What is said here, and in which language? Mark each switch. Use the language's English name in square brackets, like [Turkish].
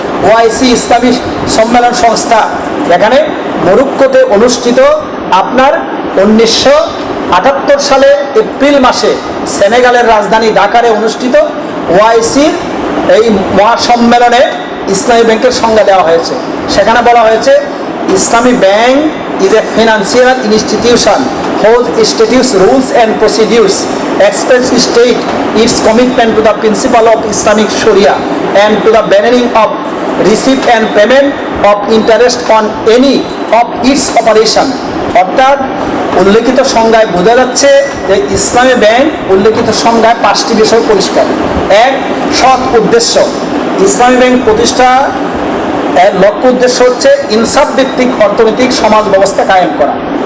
[Bangla] OIC ইসলামী সম্মেলন সংস্থা, এখানে মরক্কোতে অনুষ্ঠিত 1978 সালে এপ্রিল মাসে সেনেগালের রাজধানী ঢাকারে অনুষ্ঠিত ওআইসির এই মহাসম্মেলনে ইসলামী ব্যাংকের সংজ্ঞা দেওয়া হয়েছে। সেখানে বলা হয়েছে ইসলামী bank [English] is a financial institution whose statutes, rules and procedures expressly state its commitment to the principle of Islamic Sharia and to the banning of receipt and payment of interest on any of its operation. [Bangla] অর্থাৎ উল্লেখিত সংজ্ঞায় বোঝা যাচ্ছে যে ইসলামী bank উল্লেখিত সংজ্ঞায় 5টি বিষয় পরিষ্কার। এক, সৎ উদ্দেশ্য। ইসলামী ব্যাংক প্রতিষ্ঠা এর লক্ষ্য উদ্দেশ্য হচ্ছে ইনসাফ ভিত্তিক অর্থনৈতিক সমাজ ব্যবস্থা কায়েম করা।